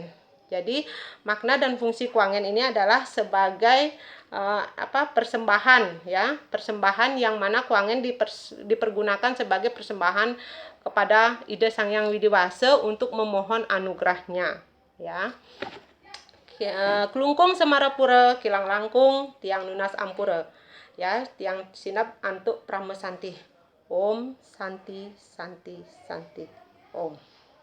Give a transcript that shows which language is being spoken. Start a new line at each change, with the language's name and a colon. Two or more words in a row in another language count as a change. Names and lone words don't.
Indonesian: Jadi makna dan fungsi kuangen ini adalah sebagai persembahan ya, persembahan yang mana kuangen dipergunakan sebagai persembahan kepada ide Sang Hyang Widi Wase untuk memohon anugerahnya ya.
Balinese: Kelungkung Semarapura kilang langkung tiang nunas ampura ya, tiang sinap antuk pramesanti.
Sanskrit: ॐ शान्ति शान्ति शान्ति ॐ.